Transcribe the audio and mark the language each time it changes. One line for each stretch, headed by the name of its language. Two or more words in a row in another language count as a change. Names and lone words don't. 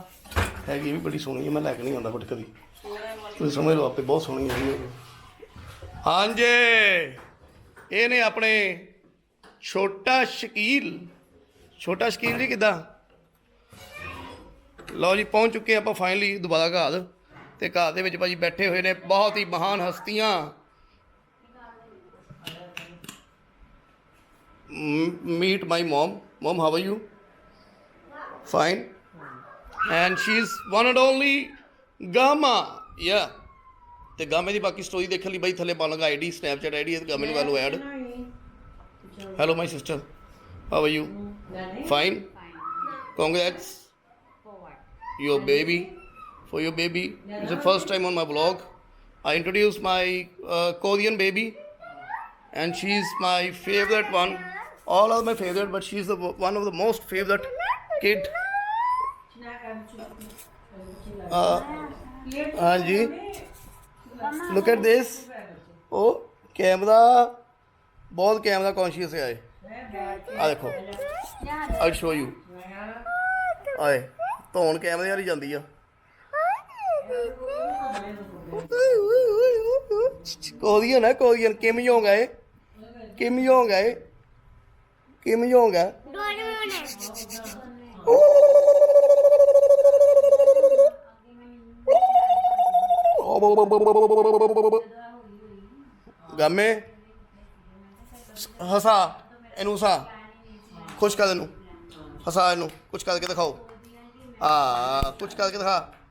Punjabi: ਹੈਗੀ ਵੀ ਬੜੀ ਸੋਹਣੀ ਹੈ ਮੈਂ ਲੈ ਕੇ ਨਹੀਂ ਆਉਂਦਾ ਬਟ ਕਦੀ ਤੁਸੀਂ ਸਮਝ ਲਓ ਆਪੇ ਬਹੁਤ ਸੋਹਣੀ ਹੈ ਹਾਂਜੀ ਇਹ ਨੇ ਆਪਣੇ ਛੋਟਾ ਸ਼ਕੀਲ ਜੀ ਕਿੱਦਾਂ ਲਓ ਜੀ ਪਹੁੰਚ ਚੁੱਕੇ ਆਪਾਂ ਫਾਈਨਲੀ ਦੁਬਾਰਾ ਘਰ ਤੇ ਘਰ ਦੇ ਵਿੱਚ ਭਾਜੀ ਬੈਠੇ ਹੋਏ ਨੇ ਬਹੁਤ ਹੀ ਮਹਾਨ ਹਸਤੀਆਂ
English: meet my mom how are you fine and she's one and only Gama yeah
Punjabi: ਤੇ ਗਾਮੇ ਦੀ ਬਾਕੀ ਸਟੋਰੀ ਦੇਖਣ ਲਈ ਬਾਈ ਥੱਲੇ ਪਾ ਲਾਂਗਾ ਆਈਡੀ ਸਨੈਪਚੈਟ ਆਈਡੀ ਹੈ ਗਾਮੇ ਨੂੰ ਕਰ ਲਓ ਐਡ
English: hello my sister how are you fine congrats your baby for your baby it's the first time on my vlog I introduced my Korean baby and she's my favorite one all are my favorite but she's the one of the most favorite kid ਹਾਂਜੀ look at this oh camera
Hindi: बहुत कैमरा कॉन्शियस है आए आ देखो
English: I'll show you आए
Punjabi: ਧੌਣ ਕੈਮਰੇ ਵਾਲੀ ਜਾਂਦੀ ਆ ਕੋਰੀਅਨ ਕਿਮ ਯੋਂਗ ਹੈ ਗਾਮੇ ਹਸਾ ਇਹਨੂੰ ਹਸਾ ਖੁਸ਼ ਕਰ ਇਹਨੂੰ ਹਸਾ ਇਹਨੂੰ ਕੁਛ ਕਰਕੇ ਦਿਖਾਓ ਕੁਛ ਕਰਕੇ ਦਿਖਾ